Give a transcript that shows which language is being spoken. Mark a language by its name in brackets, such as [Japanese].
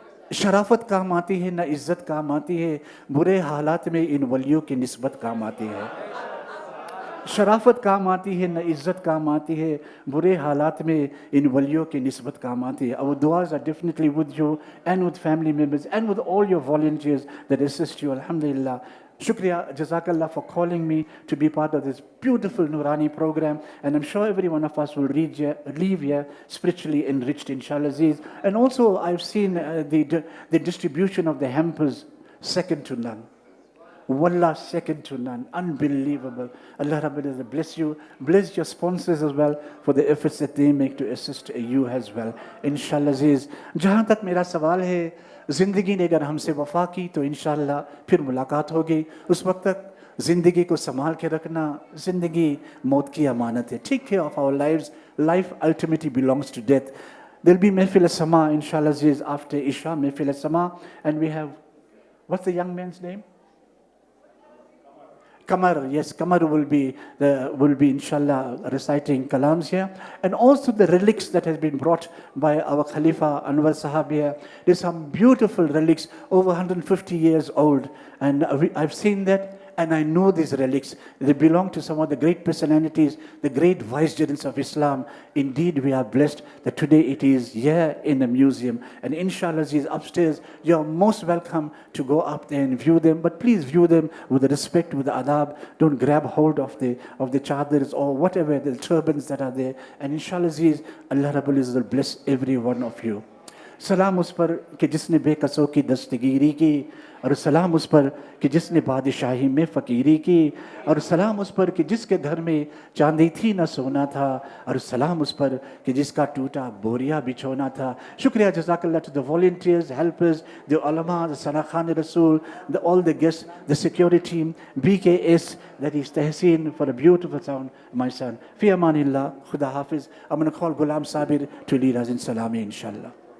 [Urdu] شرافت کام آتی ہے نہ عزت کام آتی ہے, برے حالات میں ان ولیوں کی نسبت کام آتی ہے. شرافت کام آتی ہے نہ عزت کام آتی ہے, برے حالات میں ان ولیوں کی نسبت کام آتی ہے. [English] Our du'as are definitely with you and with family members and with all your volunteers that assist you. Alhamdulillah. Shukriya, Jazakallah for calling me to be part of this beautiful Nurani program, and I'm sure every one of us will leave here spiritually enriched, inshallah Aziz. And also I've seen the distribution of the hampers second to none. Wallah, second to none. Unbelievable. Allah Rabbul Izzat bless you. Bless your sponsors as well for the efforts that they make to assist you as well. Inshallah Aziz. [Urdu] جہاں تک میرا سوال ہے, زندگی نے اگر ہم سے وفا کی تو انشاءاللہ پھر ملاقات ہوگی. اس وقت تک زندگی کو سنبھال کے رکھنا. زندگی موت کی امانت ہے. [English] Take care of our lives. Life ultimately belongs to death. There'll be Mehfil as-Sama, inshallah Aziz, after Isha, Mehfil as-Sama. And we have, what's the young man's name? Qamar, yes, Qamar will be inshallah reciting kalams here. And also the relics that has been brought by our Khalifa Anwar Sahab here. There's some beautiful relics over 150 years old. And I've seen that. And I know these relics. They belong to some of the great personalities, the great vicegerents of Islam. Indeed, we are blessed that today it is here in the museum. And inshallah, Aziz, upstairs, you are most welcome to go up there and view them. But please view them with the respect, with the adab. Don't grab hold of the chadars or whatever, the turbans that are there. And inshallah, Aziz, Allah Rabbul Izzat will bless every one of you. [Urdu] سلام اس پر کہ جس نے بے قصوں کی دستگیری کی, اور سلام اس پر کہ جس نے بادشاہی میں فقیری کی, اور سلام اس پر کہ جس کے گھر میں چاندی تھی نہ سونا تھا, اور سلام اس پر کہ جس کا ٹوٹا بوریا بچھونا تھا. شکریہ, جزاک اللہ [English] to the volunteers, helpers, the ulama, the Sanakhan Rasool, all the guests, the security team, BKS, that is Tehseen, for a beautiful sound, my son. Fi amanillah, Khuda Hafiz. I'm going to call Ghulam Sabir to lead us in Salami, inshallah.